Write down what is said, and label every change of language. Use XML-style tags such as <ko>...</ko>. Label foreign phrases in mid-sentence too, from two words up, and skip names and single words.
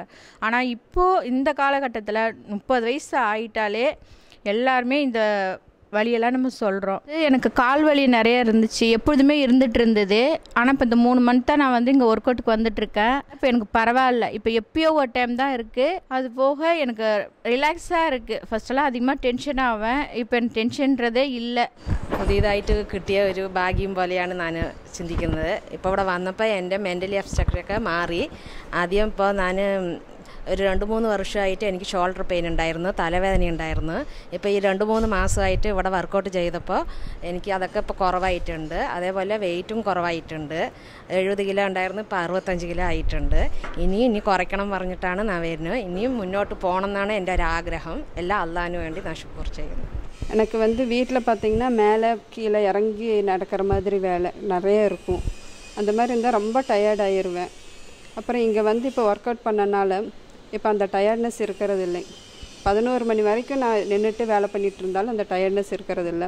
<ta>ஆனால் இப்போது இந்த காலகட்டத்தில் 30 வயசு ஆகிட்டாலே எல்லாருமே இந்த வலியெல்லாம் நம்ம சொல்கிறோம். எனக்கு கால் வலி நிறைய இருந்துச்சு, எப்பொழுதுமே இருந்துகிட்டு இருந்தது. ஆனால் இப்போ இந்த 3 மந்த்தாக நான் வந்து இங்கே ஒர்க் அவுட்டுக்கு வந்துட்டுருக்கேன். இப்போ எனக்கு பரவாயில்ல. இப்போ எப்பயோ ஒரு டைம் தான் இருக்குது. அது போக எனக்கு ரிலாக்ஸாக இருக்குது.</ta> <ml>ഫസ്റ്റെല്ലാം அதிகமாக ടെൻഷൻ ആവാൻ ഇപ്പം എനിക്ക് ടെൻഷൻன்றதே ഇല്ല. പുതിയതായിട്ട് കിട്ടിയ ഒരു ഭാഗ്യം പോലെയാണ് ഞാൻ ചിന്തിക്കുന്നത്. ഇപ്പോൾ ഇവിടെ വന്നപ്പോൾ എൻ്റെ മെൻ്റലി അബ്സ്ട്രക്റ്റൊക്കെ മാറി. ആദ്യം ഇപ്പോൾ ഞാൻ ഒരു 2-3 വർഷമായിട്ട് എനിക്ക്</ml> <en>shoulder pain</en> <ml>ഉണ്ടായിരുന്നു, തലവേദന ഉണ്ടായിരുന്നു. ഇപ്പോൾ ഈ 2-3 മാസമായിട്ട് ഇവിടെ വർക്കൗട്ട് ചെയ്തപ്പോൾ എനിക്ക് അതൊക്കെ ഇപ്പോൾ കുറവായിട്ടുണ്ട്. അതേപോലെ വെയിറ്റും കുറവായിട്ടുണ്ട്. 70 കിലോ ഉണ്ടായിരുന്നു, ഇപ്പോൾ 65 കിലോ ആയിട്ടുണ്ട്. ഇനി കുറയ്ക്കണം പറഞ്ഞിട്ടാണ് ഞാൻ വരുന്നത്. ഇനിയും മുന്നോട്ട് പോകണം എന്നാണ് എൻ്റെ ഒരു ആഗ്രഹം. എല്ലാം അള്ളാഹിന് വേണ്ടി ഞാൻ ശുക്ർ ചെയ്യുന്നു.</ml> <ta>எனக்கு வந்து வீட்டில் பார்த்திங்கன்னா மேலே கீழே இறங்கி நடக்கிற மாதிரி வேலை நிறைய இருக்கும். அந்த மாதிரி இருந்தால் ரொம்ப டயர்ட் ஆயிடுவேன். அப்புறம் இங்கே வந்து இப்போ ஒர்க் அவுட் பண்ணனால இப்போ அந்த டயர்ட்னஸ் இருக்கிறது இல்லை. 11 மணி வரைக்கும் நான் நின்றுட்டு வேலை பண்ணிகிட்டு இருந்தாலும் அந்த டயர்ட்னஸ் இருக்கிறது இல்லை.</ta>